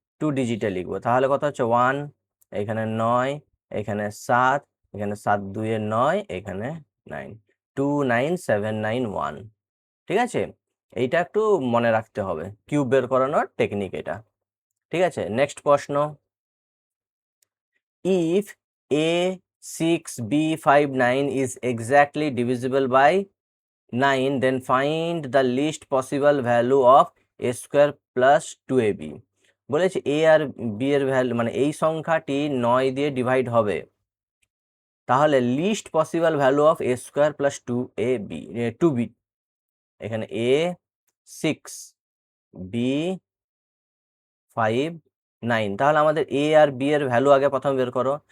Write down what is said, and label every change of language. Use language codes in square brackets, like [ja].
[bn] 2 ডিজিটে লিখবো, তাহলে কত হচ্ছে 1, এখানে 9, এখানে 7, এখানে 7 2 এ 9, এখানে 9, 29791, ঠিক আছে। এইটা একটু মনে রাখতে হবে, কিউব বের করানোর টেকনিক এটা, ঠিক আছে। নেক্সট প্রশ্ন, [en] if a6b59 is exactly divisible by 9, then find the least possible value of a square plus 2ab। [bn] বলেছে a আর b এর ভ্যালু মানে এই সংখ্যাটি 9 দিয়ে ডিভাইড হবে, তাহলে list possible value of a square plus 2b, এখানে a 6 b 5 9, তাহলে আমাদের a আর b এর ভ্যালু আগে প্রথমে বের করো।